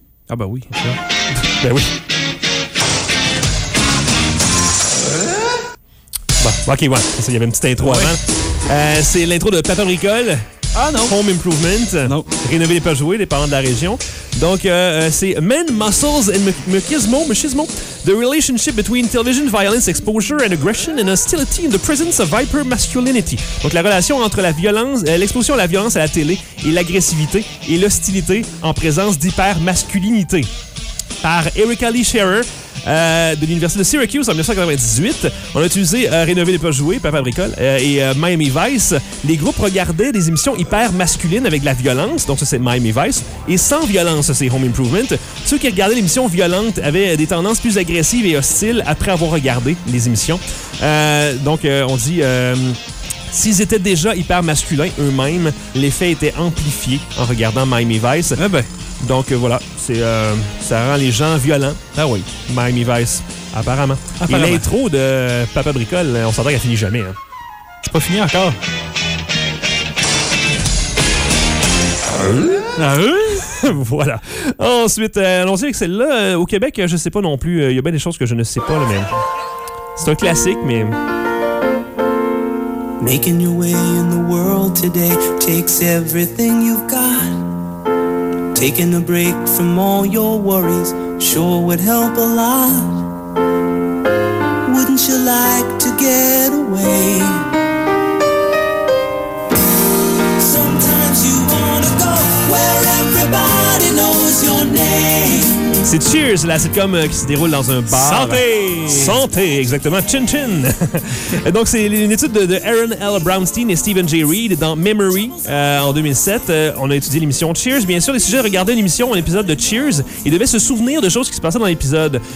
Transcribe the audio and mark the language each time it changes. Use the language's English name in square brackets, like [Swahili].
[French] Ah ben oui. Ça. Ben oui. Bon, ok, ouais. Il y avait une petite intro avant. Oui. C'est l'intro de Paparicole. Ah non. [English] Home Improvement. [French] Non. Rénover les Peugeot, les parents de la région. Donc, c'est Men, Muscles and Machismo. [English] The relationship between television violence exposure and aggression and hostility in the presence of hyper masculinity. [French] Donc, la relation entre la violence, l'exposition à la violence à la télé et l'agressivité et l'hostilité en présence d'hyper masculinité. Par Erica Lee Scherer. De l'université de Syracuse en 1998. On a utilisé Rénover les Peuples Joués, Papa Bricole, et Miami Vice. Les groupes regardaient des émissions hyper masculines avec de la violence, donc ça c'est Miami Vice, et sans violence, ça c'est Home Improvement. Ceux qui regardaient l'émission violente avaient des tendances plus agressives et hostiles après avoir regardé les émissions. S'ils étaient déjà hyper masculins eux-mêmes, l'effet était amplifié en regardant Miami Vice. Eh ben. Donc voilà, c'est ça rend les gens violents. Ah oui. Miami Vice, apparemment. Apparemment. Et l'intro de Papa Bricole, on s'entend qu'elle finit jamais. Hein. C'est pas fini encore. Voilà. Ensuite, allons-y avec celle-là. Au Québec, je sais pas non plus. Il y a bien des choses que je ne sais pas, là, mais. C'est un classique, mais. [English] Making your way in the world today takes everything you've got. Taking a break from all your worries sure would help a lot. Wouldn't you like to get away? Sometimes you wanna go where everybody knows your name. [French] C'est Cheers, la sitcom qui se déroule dans un bar. Santé! Santé, exactement. Chin chin! Donc, c'est une étude de Aaron L. Brownstein et Stephen J. Reed dans Memory en 2007. On a étudié l'émission Cheers. Bien sûr, les sujets regardaient une émission, un épisode de Cheers, ils devaient se souvenir de choses qui se passaient dans l'épisode.